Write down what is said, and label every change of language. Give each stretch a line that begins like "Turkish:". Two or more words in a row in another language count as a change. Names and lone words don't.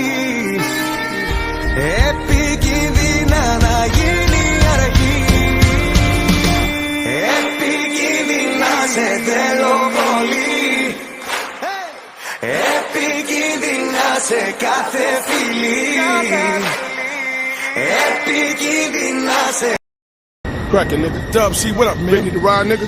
Greek: Επικίνδυνα να γίνει αρχή. Επικίνδυνα σε θέλω πολύ. Επικίνδυνα σε κάθε φιλή. Επικίνδυνα σε.
English: Crackin' nigga. Dub C, what up, man? Ready to ride, nigga?